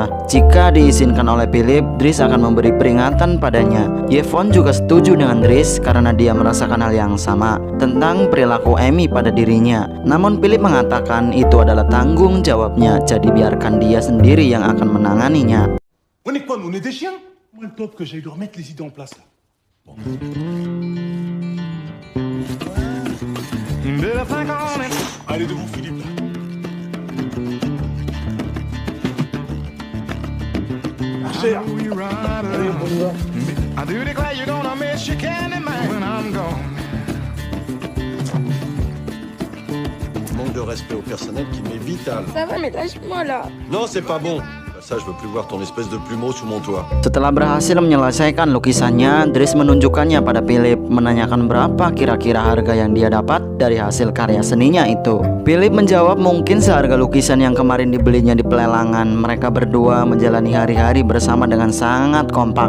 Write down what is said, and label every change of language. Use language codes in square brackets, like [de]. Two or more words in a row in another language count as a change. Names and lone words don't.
[id] Jika diizinkan oleh Philip, Dries akan memberi peringatan padanya. Yvonne juga setuju dengan Dries karena dia merasakan hal yang sama tentang perilaku Amy pada dirinya. Namun Philip mengatakan itu adalah tanggung jawabnya, jadi biarkan dia sendiri yang akan menanganinya. [fr] On est quoi, nous? On est des chiens? Moi, le top que j'aille leur mettre les idées en place, là. Bon. Allez, debout, Philippe, là. Cher. Allez, on y va. [en] I do declare you're gonna miss your candy man when I'm gone. [fr] Manque de respect au personnel qui m'est vital. Ça va, mais lâche-moi là. Non, c'est pas bon. Ça, je veux plus voir ton espèce de plumeau sous mon toit. [id] Setelah berhasil menyelesaikan lukisannya, Dries menunjukkannya pada Philip, menanyakan berapa kira-kira harga yang dia dapat dari hasil karya seninya itu. Philip menjawab mungkin seharga lukisan yang kemarin dibelinya di pelelangan. Mereka berdua menjalani hari-hari bersama dengan sangat kompak.